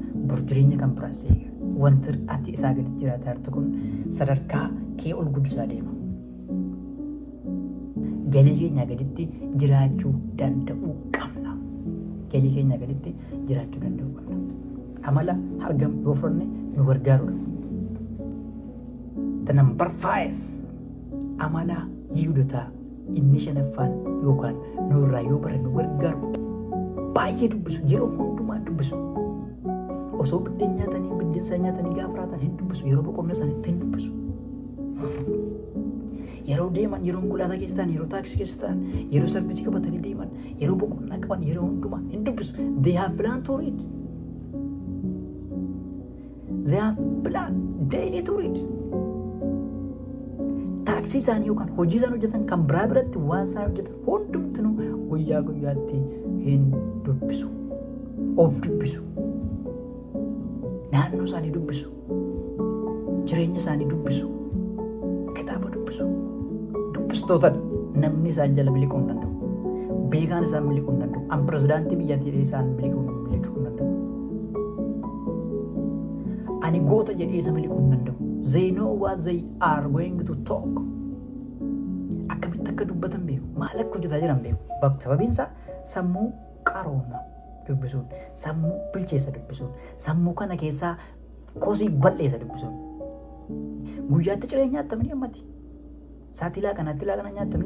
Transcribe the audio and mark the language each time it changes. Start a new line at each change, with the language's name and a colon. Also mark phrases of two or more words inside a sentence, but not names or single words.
Oromo: Bor jireenya kan biraas si eega. Wanti ati isaa gaditti jiraataa jirtu kun sadarkaa kee ol guddisaa deema. Galii keenya gaditti jiraachuu danda'uu qabna. Galii keenya gaditti jiraachuu danda'uu qabna. amala argamu yoo fudhanne nu gargaarudha.
English: The number 5
Oromo: amala Yihudotaa inni shanaffaan yookaan nurraa yoo bara nu gargaaru baay'ee dubbisu, yeroo hundumaa dubbisu. Osoo biddeen nyaatanii biddeen isaa nyaatanii gaafa raatan hin dubbisu, yeroo boqonnaa isaaniitti hin dubbisu. Yeroo deeman, yeroo konkolaataa keessa ta'an, yeroo taaksii keessa ta'an, yeroo sarvisii qabatanii deeman, yeroo boqonnaa qaban, yeroo hundumaa hin dubbisu.
English: They have plan to read. They have plan daily to read.
Oromo: Taaksii isaanii yookaan hojii isaan hojjetan kan biraa biratti waan isaan hojjetan hundumtuu guyyaa guyyaatti hin dubbisu. Of dubbisu. Naannoo isaanii dubbisu. Jireenya isaanii dubbisu. Kitaaba dubbisu. Dubbistoota namni isaan jala miliquu hin danda'u. Beekaan isaan miliquu hin danda'u. An pirezidaantii biyyattii isaan miliquu hin danda'u. Ani goota jedhee isa miliquu hin danda'u.
English: They know what they are going to talk.
Oromo: Akkamitti akka dubbatan beeku. Maal akka hojjetaa jiran beeku. Sababiin isaa sammuu qarooma dubbisuun, sammuu bilcheessa dubbisuun, sammuu kana keessaa kosii bal'eessa dubbisuun. Guyyaatti ciree nyaatamni ammati. Saatilaa kanatti laaqana nyaatamni.